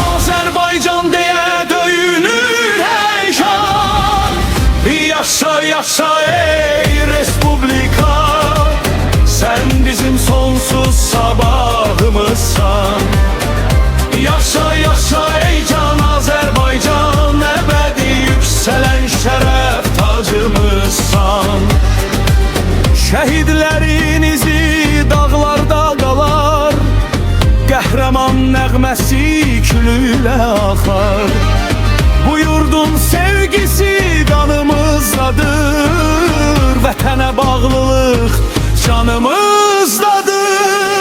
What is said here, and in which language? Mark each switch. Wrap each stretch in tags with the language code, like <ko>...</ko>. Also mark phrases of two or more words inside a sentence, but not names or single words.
<az>Azərbaycan deyə döyünür heyecan. Yaşa yaşa ey Respublika.</az> <tr>Sen bizim sonsuz sabahımızsan. Yaşa yaşa ey can Azerbaycan. Ebedi yükselen şeref tacımızsan. Şehitlerin izi dağlarda qalar.</tr> <az>Qəhrəman nəğməsi külüyle axar.</az> <tr>Bu yurdun sevgisi kanımızdadır.</tr> <az>Vətənə bağlılıq canımızdadır.</az>